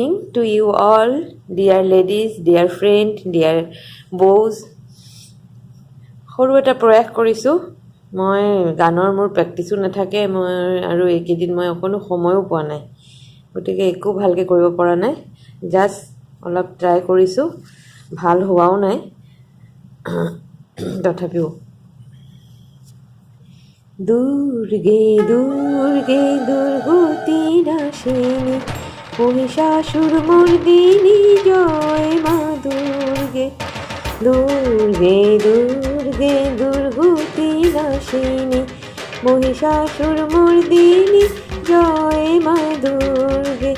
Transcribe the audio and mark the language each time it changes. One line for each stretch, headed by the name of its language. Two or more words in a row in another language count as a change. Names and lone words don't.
English: to you all, dear ladies, dear friend, dear bows.
Assamese: সৰু এটা প্ৰয়াস কৰিছোঁ। মই গানৰ মোৰ প্ৰেক্টিছো নাথাকে, মই আৰু এইকেইদিন মই অকণো সময়ো পোৱা নাই, গতিকে একো ভালকৈ কৰিব পৰা নাই। জাষ্ট অলপ ট্ৰাই কৰিছোঁ, ভাল হোৱাও নাই তথাপিও।
Sanskrit: দুৰ্গে দুৰ্গে দুৰ্গতি নাশিনী মহিষাসুর মর্দিনী জয় মা দুর্গে। দুর্গে দুর্গে দুর্গতি নাশিনী মহিষাসুর মর্দিনী জয় মা দুর্গে।